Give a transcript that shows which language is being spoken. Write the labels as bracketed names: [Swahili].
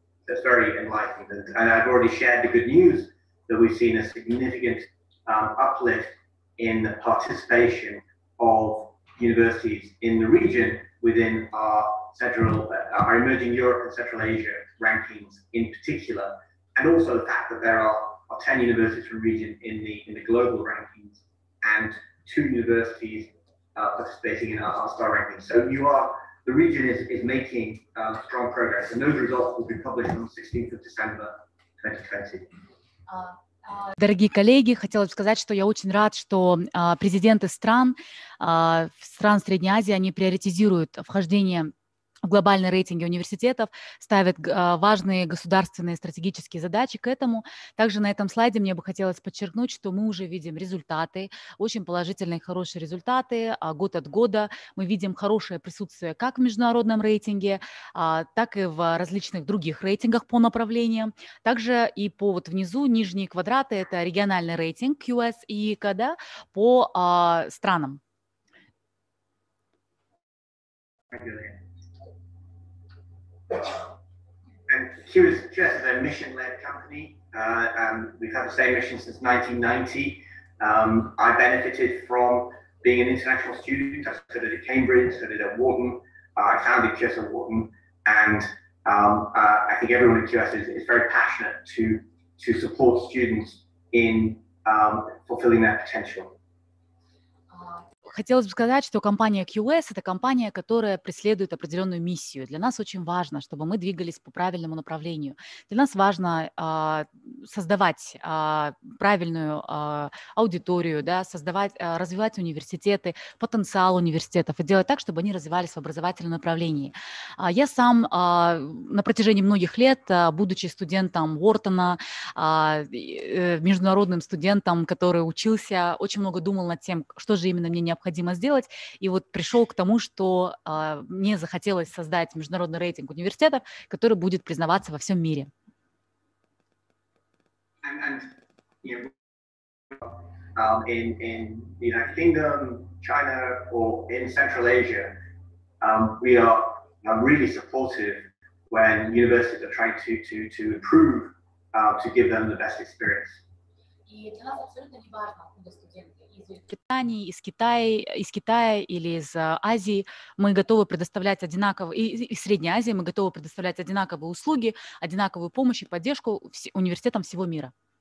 [English] That's very enlightening, and I've already shared the good news that we've seen a significant uplift in the participation of universities in the region within our emerging Europe and Central Asia rankings in particular, and also the fact that there are 10 universities from the region in the global rankings and 2 universities participating in our star rankings. So the region is making strong progress, and those results will be published on the 16th of December 2020. [Russian] Дорогие коллеги, хотела бы сказать, что я очень рад, что президенты стран Средней Азии, они приоритизируют вхождение в глобальные рейтинги университетов, ставят важные государственные стратегические задачи к этому. Также на этом слайде мне бы хотелось подчеркнуть, что мы уже видим результаты, очень положительные, хорошие результаты. Год от года мы видим хорошее присутствие как в международном рейтинге, так и в различных других рейтингах по направлениям. Также и по вот внизу, нижние квадраты, это региональный рейтинг QS и КД по странам. [English] And QS is a mission-led company. We've had the same mission since 1990. I benefited from being an international student. I studied at Cambridge, studied at Wharton. I founded QS at Wharton, and I think everyone at QS is very passionate to support students in fulfilling their potential. [Russian] Хотелось бы сказать, что компания QS – это компания, которая преследует определенную миссию. Для нас очень важно, чтобы мы двигались по правильному направлению. Для нас важно создавать правильную аудиторию, да, развивать университеты, потенциал университетов и делать так, чтобы они развивались в образовательном направлении. Я сам на протяжении многих лет, будучи студентом Уортона, международным студентом, который учился, очень много думал над тем, что же именно мне необходимо сделать, и вот пришел к тому, что мне захотелось создать международный рейтинг университетов, который будет признаваться во всем мире. [English] And you know, in the United Kingdom, China, or in Central Asia, we are really supportive when universities are trying to improve, to give them the best experience. [Russian] И для нас абсолютно не важно, откуда студенты из Великобритании, из Китая или из Азии. Мы готовы предоставлять одинаковые, и из Средней Азии мы готовы предоставлять одинаковые услуги, одинаковую помощь и поддержку университетам всего мира.